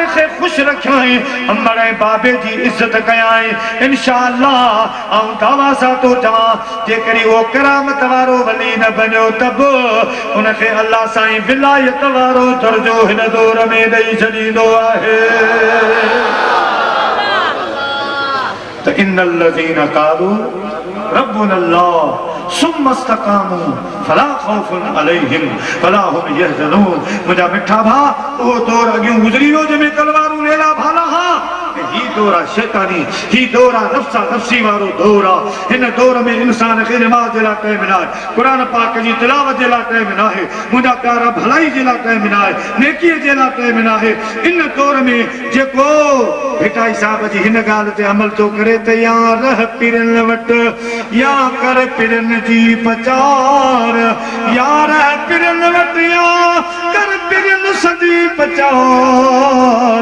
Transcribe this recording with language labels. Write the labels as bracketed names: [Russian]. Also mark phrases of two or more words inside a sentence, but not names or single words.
[Sindhi] खे ख़ुशि रखियाई अमर ऐं बाबे जी इज़त कयाई इंशाअल्लाह ऐं दावा सां थो चवां जेकॾहिं उहो करामत वारो वली न बणियो त बि उनखे अल्लाह साईं विलायत वारो दर्जो हिन दौर में ॾेई छॾींदो आहे तो [Arabic] إن الذين قالوا ربنا الله ثم استقاموا فلا خوف عليهم ولا هم يحزنون. [Sindhi] मुंहिंजा मिठा भाउ, उहो दौर अॻियूं गुज़री वियो जंहिंमें तलवारूं लेला भाला हा। ही दौर आहे शैतानी, ही दौर आहे नफ़्सा नफ़्सी वारो दौर आहे। हिन दौर में इंसान खे निमाज़ जे लाइ टाइम न आहे, क़ुर पाक जी तिलावत जे लाइ टाइम न आहे, मुंहिंजा प्यारा भलाई जे लाइ टाइम न आहे, नेकीअ जे लाइ टाइम न आहे। इन दौर में जेको भिटाई साहब जी हिन ॻाल्हि ते अमल थो करे त या रह पिरन वटि या कर पिरन जी पचार, या रह पिरन वटि या कर पिरन सजी पचार।